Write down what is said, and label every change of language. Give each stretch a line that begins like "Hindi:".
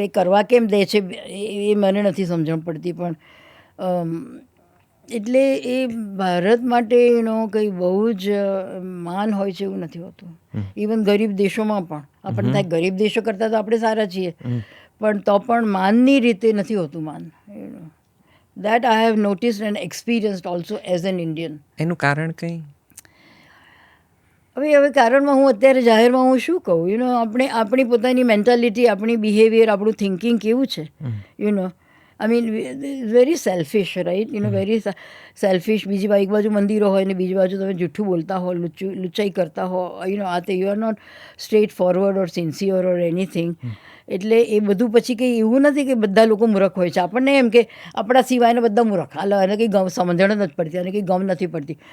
Gujarati: એ કરવા કેમ દે છે એ મને નથી સમજણ પડતી. પણ એટલે એ ભારત માટે કંઈ બહુ જ માન હોય છે એવું નથી હોતું. ઇવન ગરીબ દેશોમાં પણ આપણને થાય ગરીબ દેશો કરતાં તો આપણે સારા છીએ, પણ તો પણ માનની રીતે નથી હોતું માન.
English: That I have noticed and experienced also as an Indian.
Gujarati: એનું કારણ કંઈ? હવે કારણમાં હું અત્યારે જાહેરમાં હું શું કહું? આપણી પોતાની મેન્ટાલિટી, આપણી બિહેવિયર, આપણું થિંકિંગ કેવું છે?
English: I mean, very selfish, right? Very selfish.
Gujarati: બીજી એક બાજુ મંદિરો હોય ને બીજી બાજુ તમે જૂઠું બોલતા હો, લુચ્ચાઈ કરતા હો.
English: You are not straightforward or sincere or anything.
Gujarati: એટલે એ બધું પછી કંઈ એવું નથી કે બધા લોકો મૂર્ખ હોય છે. આપણને એમ કે આપણા સિવાયને બધા મૂર્ખ, અને કંઈ સમજણ નથી પડતી અને કંઈ ગમ નથી પડતી.